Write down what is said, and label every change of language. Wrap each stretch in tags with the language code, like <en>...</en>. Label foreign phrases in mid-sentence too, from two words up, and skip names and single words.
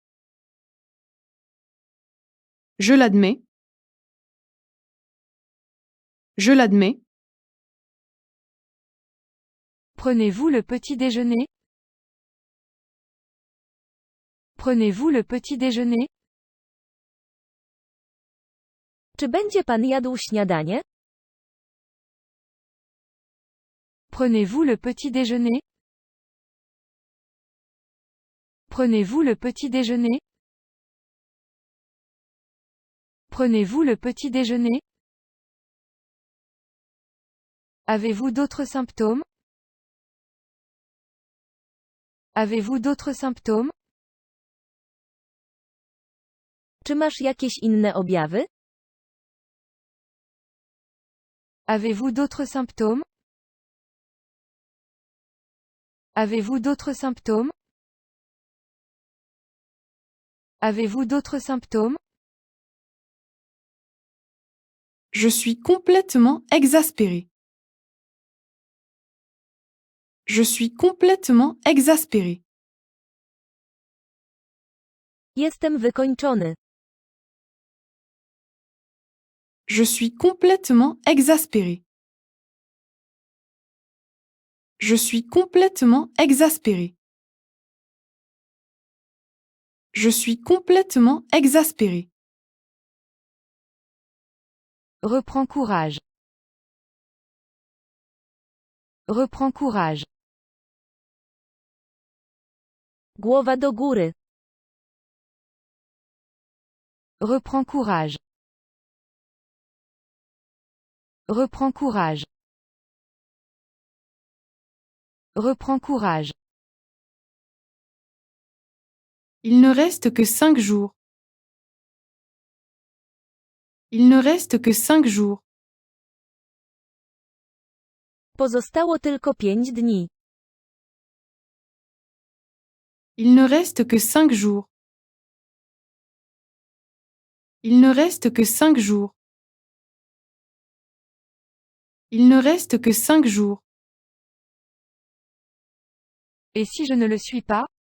<fr>Je l'admets. Je l'admets. Prenez-vous le petit déjeuner? Prenez-vous le petit déjeuner?</fr> <pl>Czy będzie pan jadł śniadanie?</pl> <fr>Prenez-vous le petit déjeuner? Prenez-vous le petit déjeuner? Prenez-vous le petit déjeuner? Avez-vous d'autres symptômes? Avez-vous d'autres symptômes?</fr> <pl>Czy masz jakieś inne objawy?</pl> <fr>Avez-vous d'autres symptômes? Avez-vous d'autres symptômes? Avez-vous d'autres symptômes? Je suis complètement exaspéré. Je suis complètement exaspéré.</fr> <pl>Jestem wykończony.</pl> <fr>Je suis complètement exaspéré. Je suis complètement exaspéré. Je suis complètement exaspéré. Reprends courage. Reprends courage.</fr> <pl>Głowa do góry.</pl> <fr>Reprends courage. Reprends courage. Reprends courage. Il ne reste que 5 jours. Il ne reste que 5 jours.</fr> <pl>Pozostało tylko 5 dni.</pl> <fr>Il ne reste que 5 jours. Il ne reste que 5 jours. Il ne reste que 5 jours. Et si je ne le suis pas?</fr>